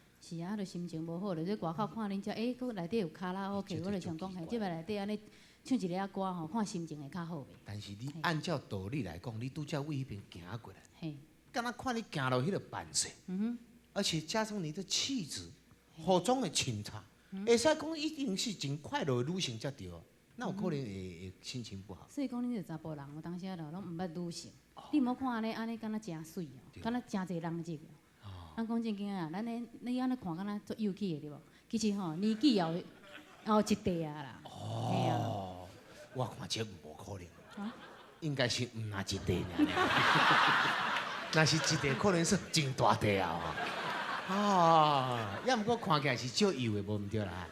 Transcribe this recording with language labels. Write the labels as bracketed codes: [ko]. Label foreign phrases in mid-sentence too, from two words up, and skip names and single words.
[nan] 是啊，就心情无好，就在外口看恁遮，佫内底有卡拉 OK， 我就想讲，即摆内底安尼唱一个歌吼，看心情会较好袂。但是你按照道理来讲，你拄则为迄边行过来，敢若看你行到迄个版式，而且加上你的气质。服装的穿插，会使讲一定是真快乐的女性才对，那有可能会心情不好。所以讲，恁是查甫人，有当时啊，拢毋捌女性。你莫看安尼，敢若真水哦，敢若真侪人入哦。咱讲正经啊，你安尼看，敢若足幼气的对无？其实吼，年纪也有一代啊啦。哦，我看这无可能，应该是毋那一代呢。那是一代，可能是真大代啊。要不过看起来是少幼的，无唔对啦。